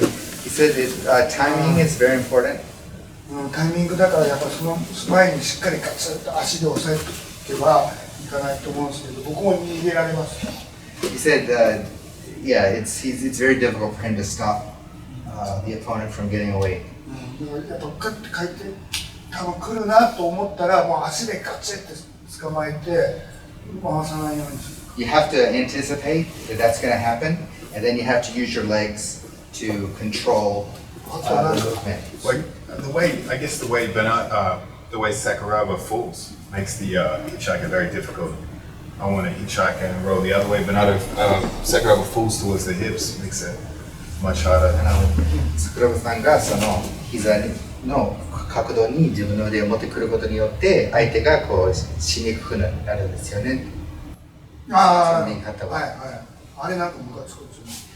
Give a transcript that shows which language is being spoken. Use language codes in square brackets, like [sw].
[en] He said timing is very important. [ja] タイミングだからやっぱその前にしっかりガツッと足で押さえておけばいかないと思うんですけど、僕も逃げられます。 [en] He said, yeah, it's very difficult for him to stop the opponent from getting away. [ja] やっぱガッて回転多分来るなと思ったらもう足でガチッて捕まえて回さないようにする。 [en] You have to anticipate that that's going to happen, and then you have to use your legs to control the movement. Like the way Bernardo, the way Sakuraba falls makes the hitchhiker very difficult. I want to hitchhike and roll the other way. Bernardo, Sakuraba falls towards the hips, makes it much harder. [ja] 桜庭さんがその膝の角度に自分の腕を持ってくることによって相手がこうしにくくなるんですよね。ああ、その言い方は。はいはい。あれなんかムカつくんですよね。